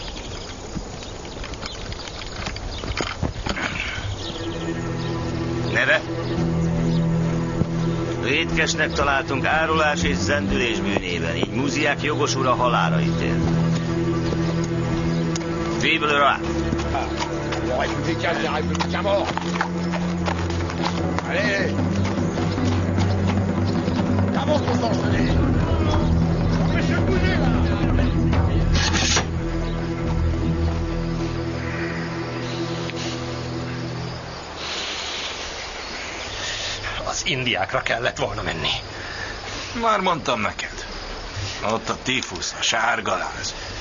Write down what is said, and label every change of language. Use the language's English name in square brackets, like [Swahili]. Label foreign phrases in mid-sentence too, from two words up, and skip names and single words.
[Hungarian] Neve? Vétkesnek találtunk árulás és zendülés bűnében, így Muziák jogos ura halálra ítélt. [French] Vive le roi! Allez! Avance ton sang, allez! Empêchez de bouger, là! [Hungarian] Az indiákra kellett volna menni. Már mondtam neked. Ott a tífusz, a sárgaláz.